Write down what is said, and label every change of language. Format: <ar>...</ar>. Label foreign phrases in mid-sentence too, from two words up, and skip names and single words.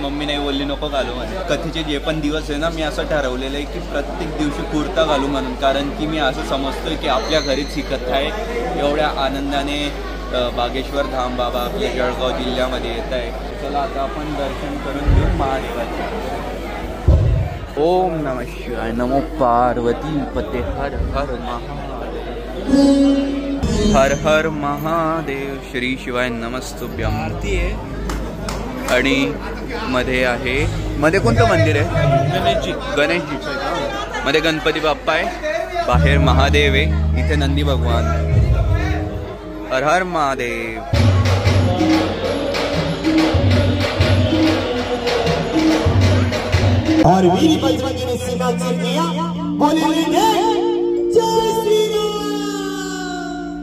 <mr>मम्मी नाही बोलली नको घालू म्हणजे. कथेचे जे पण दिवस आहे ना मी असं ठरवलेलं आहे की प्रत्येक दिवशी कुर्ता घालू म्हणून. कारण की मी असं समजतोय की आपल्या घरीच ही कथा आहे. एवढ्या आनंदाने बागेश्वर धाम बाबा आपल्या जळगाव जिल्ह्यामध्ये येत आहे. चला आता आपण दर्शन करून घेऊ महादेवाचे.</mr> <sa>ओम नमः शिवाय. नमो पार्वती पते. हर हर महादेव. हर हर महादेव. श्री शिवाय नमस्तुभ्यम.</sa> <mr>आरती आहे आणि मध्ये आहे. मध्ये कोणतं मंदिर आहे? गणेशजी. मध्ये गणपती बाप्पा आहे. बाहेर महादेव आहे. इथे नंदी भगवान.</mr> <sa>हर हर महादेव.</sa> <hi>और वीर बजरंगी ने सीना चीर दिया. बोले जय श्री राम.</hi>